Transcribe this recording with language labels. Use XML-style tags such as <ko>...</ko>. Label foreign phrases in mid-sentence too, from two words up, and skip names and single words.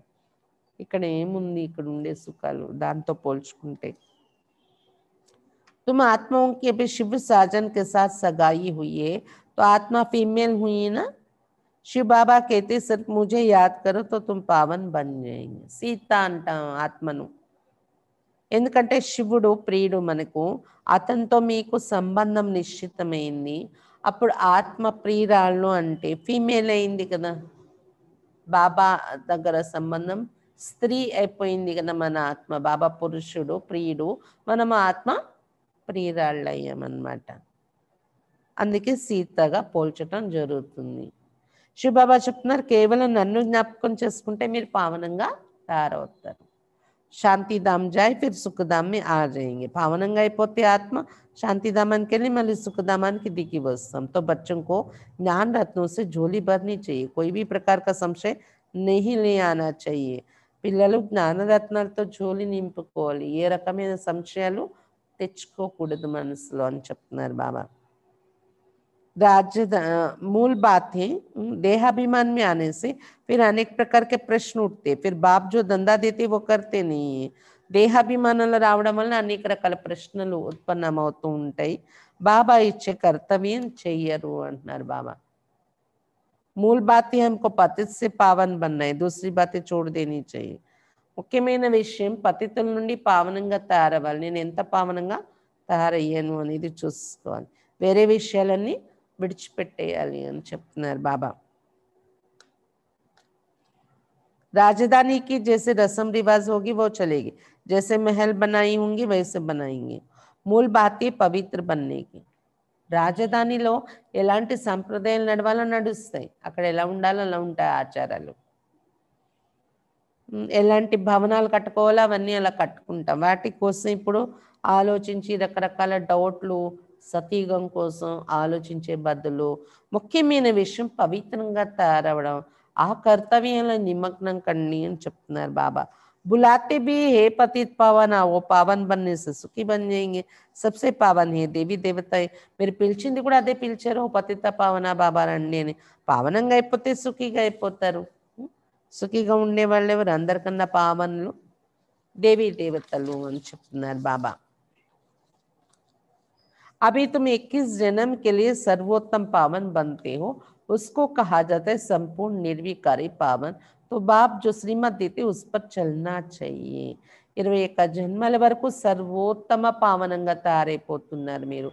<te>ఇక్కడ ఏముంది, ఇక్కడ ఉండే సుఖాలు దాంతో పోల్చుకుంటే.</te> <hi>तुम आत्माओं की अभी शिव साजन के साथ सगाई हुई है तो आत्मा फीमेल हुई ना. शिव बाबा कहते सिर्फ मुझे याद करो तो तुम पावन बन जाएंगे.</hi> <te>సీత అంటాం ఆత్మను, ఎందుకంటే శివుడు ప్రియుడు మనకు, అతనితో మీకు సంబంధం నిశ్చితమైంది. అప్పుడు ఆత్మ ప్రియురాళ్ళు అంటే ఫీమేల్ అయింది కదా. బాబా దగ్గర సంబంధం స్త్రీ అయిపోయింది కదా మన ఆత్మ. బాబా పురుషుడు ప్రియుడు, మనం ఆత్మ ప్రియురాళ్ళు అయ్యామన్నమాట. అందుకే సీతగా పోల్చటం జరుగుతుంది. శివబాబా చెప్తున్నారు కేవలం నన్ను జ్ఞాపకం చేసుకుంటే మీరు పావనంగా తయారవుతారు.</te> <hi>शांतिधाम जाएं फिर सुखधाम आ जाएंगे.</hi> <te>పావనంగా అయిపోతే ఆత్మ శాంతిధామానికి వెళ్ళి మళ్ళీ సుఖధామానికి దిగి వస్తాం.</te> <hi>तो बच्चों को ज्ञान रत्नों से झोली भरनी चाहिए, कोई भी प्रकार का संशय नहीं ले आना चाहिए.</hi> <te>పిల్లలు జ్ఞానరత్నాలతో జోలి నింపుకోవాలి, ఏ రకమైన సంశయాలు తెచ్చుకోకూడదు మనసులో అని చెప్తున్నారు బాబా.</te> <hi>मूल बात है देहाभिमान में आने से फिर अनेक प्रकार के प्रश्न उठते, फिर बाप जो धंधा देते वो करते नहीं है.</hi> <te>దేహాభిమానంలో రావడం వల్ల అనేక రకాల ప్రశ్నలు ఉత్పన్నమవుతూ ఉంటాయి. బాబా ఇచ్చే కర్తవ్యం చెయ్యరు అంటున్నారు బాబా.</te> <hi>मूल बात है हमको पतित से पावन बनना है, दूसरी बातें छोड़ देनी चाहिए.</hi> <te>ముఖ్యమైన విషయం పతితుల నుండి పావనంగా తయారవ్వాలి. నేను ఎంత పావనంగా తయారయ్యాను అనేది చూసుకోవాలి. వేరే విషయాలన్నీ విడిచిపెట్టేయాలి అని చెప్తున్నారు బాబా.</te> <hi>राजधानी की जैसे रस्म रिवाज होगी वो चलेगी, जैसे महल बनाई होंगी वैसे बनाएंगे. मूल बात है पवित्र बनने की.</hi> <te>రాజధానిలో ఎలాంటి సంప్రదాయాలు నడవాలో నడుస్తాయి, అక్కడ ఎలా ఉండాలో అలా ఉంటాయి ఆచారాలు. ఎలాంటి భవనాలు కట్టుకోవాలో అవన్నీ అలా కట్టుకుంటాం. వాటి కోసం ఇప్పుడు ఆలోచించి రకరకాల డౌట్లు సతీగం కోసం ఆలోచించే బదులు ముఖ్యమైన విషయం పవిత్రంగా తయారవడం, ఆ కర్తవ్యంలో నిమగ్నం కండి అని చెప్తున్నారు బాబా.</te> <hi>बुलाते भी हे पतित पावन वो पावन बनने से सुखी बन जाएंगे. सबसे पावन है</hi> <te>దేవి దేవత. మీరు పిలిచింది కూడా అదే పిలిచారు, పతిత పావన బాబా రండి అని. పావనంగా అయిపోతే సుఖీగా అయిపోతారు. సుఖీగా ఉండే వాళ్ళు ఎవరు? అందరికన్నా పావనులు దేవీ దేవతలు అని చెప్తున్నారు బాబా.</te> <hi>अभी तुम 21 जन्म के लिए सर्वोत्तम पावन बनते हो, उसको कहा जाता है संपूर्ण निर्विकारी पावन. तो बाप जो श्रीमत देते उस पर चलना चाहिए.</hi> <te>21 జన్మల వరకు సర్వోత్తమ పావనంగా తయారైపోతున్నారు మీరు.</te>